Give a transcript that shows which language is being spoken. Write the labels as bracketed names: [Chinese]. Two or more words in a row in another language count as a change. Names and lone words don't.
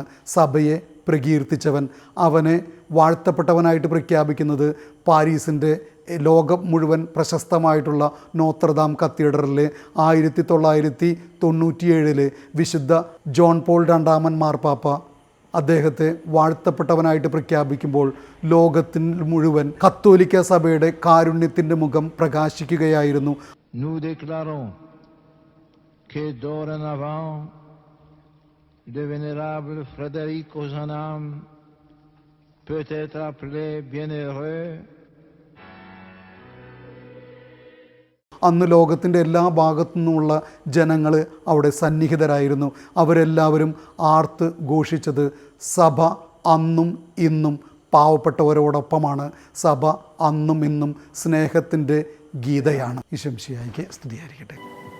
[Malayalam] സഭയെ പ്രകീർത്തിച്ചവൻ, അവനെ വാഴ്ത്തപ്പെട്ടവനായിട്ട് പ്രഖ്യാപിക്കുന്നത് പാരീസിൻ്റെ ലോകം മുഴുവൻ പ്രശസ്തമായിട്ടുള്ള നോത്രദാം കത്തീഡ്രലിലെ 1997 വിശുദ്ധ ജോൺ പോൾ രണ്ടാമൻ മാർപ്പാപ്പ അദ്ദേഹത്തെ വാഴ്ത്തപ്പെട്ടവനായിട്ട് പ്രഖ്യാപിക്കുമ്പോൾ ലോകത്തിന് മുഴുവൻ കത്തോലിക്ക സഭയുടെ കാരുണ്യത്തിൻ്റെ മുഖം പ്രകാശിക്കുകയായിരുന്നു. [French] Nous déclarons que dorénavant le vénérable Frédéric Ozanam peut être appelé bienheureux. [Malayalam] അന്ന് ലോകത്തിൻ്റെ എല്ലാ ഭാഗത്തു നിന്നുമുള്ള ജനങ്ങൾ അവിടെ സന്നിഹിതരായിരുന്നു. അവരെല്ലാവരും ആർത്ത് ഘോഷിച്ചത് സഭ അന്നും ഇന്നും പാവപ്പെട്ടവരോടൊപ്പമാണ്. സഭ അന്നും ഇന്നും സ്നേഹത്തിൻ്റെ ഗീതയാണ്. ഈശോ മിശിഹായ്ക്ക് സ്തുതിയായിരിക്കട്ടെ.